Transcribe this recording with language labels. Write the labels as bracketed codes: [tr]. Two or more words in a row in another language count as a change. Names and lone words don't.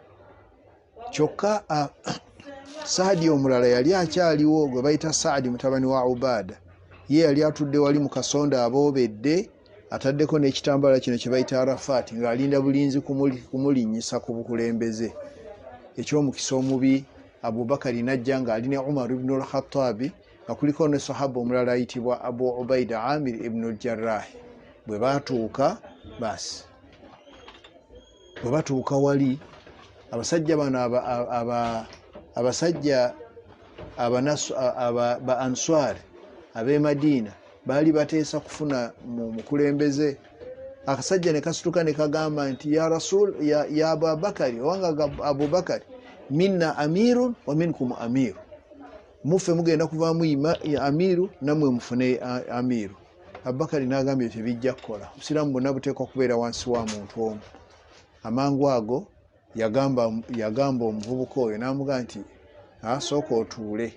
[lg] Kyokka Saadi omulala yali akyaliwo gwe bayita Saadi mutabani wa Ubada. Ye yali atudde wali mu kasonda aboobedde, ataddeko n'ekitambala kino kye bayita Arafat, ng'alinda bulinzi kumulinnyisa ku bukulembeze. Ekyomukisa omubi, Abubakari najja ng'ali ne Umar ibn al-Khattabi, nga kuliko ne sahaba omulala ayitibwa Abu Ubaida Amir ibn al-Jarrah. Bwe batuuka basi, bwe batuuka wali abasajja bano abasajja ba Answar ab'e Madiina baali bateesa kufuna mu mukulembeze. Akasajja ne kasituka ne kagamba nti [ar] يا رسول, [lg] ya Abubakari, owanga Abubakari, [ar] منا أمير ومنكم أمير, [lg] muffe mugenda kuvaamu amiru nammwe mufune amiru. Abubakari n'agambye tebijja kukola, obusiraamu bwonna buteekwa kubeera wansi wa muntu omu. Amangu ago yagamba omuvubuka oyo n'amugamba nti asooka otuule.